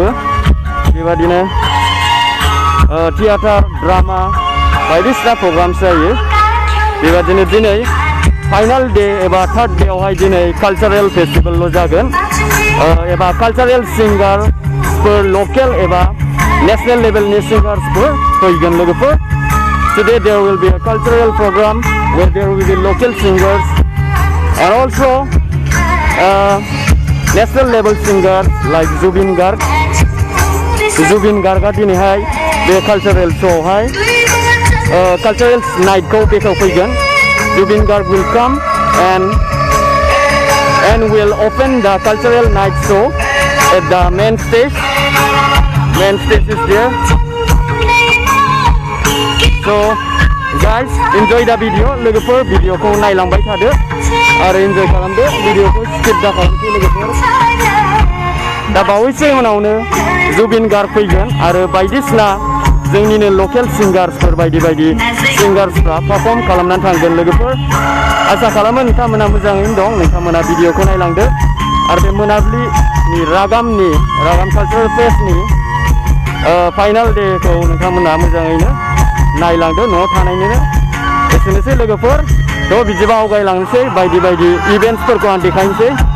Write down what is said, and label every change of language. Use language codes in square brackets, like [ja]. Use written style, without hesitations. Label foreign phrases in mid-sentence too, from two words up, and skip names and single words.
[brx] बेबादिनो थियेटार ड्रामा बायदिसिना प्रग्राम्स जायो। बेबादिनो दिनै फाइनाल डे एबा थार्ड डेआवहाय दिनै कालचारेल फेस्टिभेलल' जागोन एबा कालचारेल सिंगारफोर लकेल एबा नेशनेल लेभेलनि सिंगार्सफोर फैगोन लोगोफोर। [en] Today there will be a cultural program where there will be local singers and also national level singers like Zubeen Garg. [brx] Zubeen Garga दिनैहाय बे कालचारेल श'आवहाय कालचारेल नाइटखौ बेखेवफैगोन। [en] Zubeen Garg will come and will open the cultural night show at the main stage. Main stage is there. So guys, enjoy the video. [brx] लोगोफोर भिडिअखौ नायलांबाय थादो आरो एन्जय खालामदो, भिडिअखौ स्किप दा खालामसै लोगोफोर। दा बावैसो उनावनो जुबिन गार्ग फैगोन आरो बायदिसिना जोंनिनो लकेल सिंगार्सफोर बायदि बायदि सिंगार्सफ्रा पारफर्म खालामनानै थांगोन लोगोफोर। आसा खालामो नोंथांमोना मोजाङैनो दं, नोंथांमोना भिडिअखौ नायलांदो आरो बे मोनाबिलिनि रागाम कालचारेल फेस्टनि फाइनाल डेखौ नोंथांमोना मोजाङैनो नायलांदो न'आव थानायनिनो। एसेनोसै लोगोफोर, थ' बिदिबा आवगायलांनोसै, बायदि बायदि इभेन्ट्सफोरखौ आं देखायनोसै।